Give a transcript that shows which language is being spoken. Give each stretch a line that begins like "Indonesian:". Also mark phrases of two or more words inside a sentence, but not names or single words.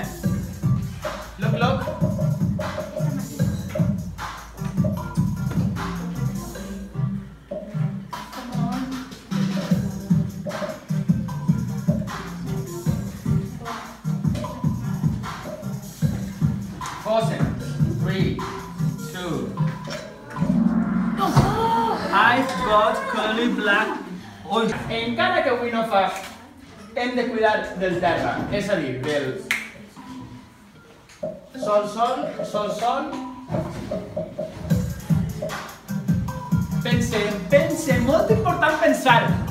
English: Look. Come on. Pause. 3, 2. I've got curly black.
Catalan: Ui, encara que avui no fa, hem de cuidar del terra, és a dir, del sol. Pensem, molt important pensar.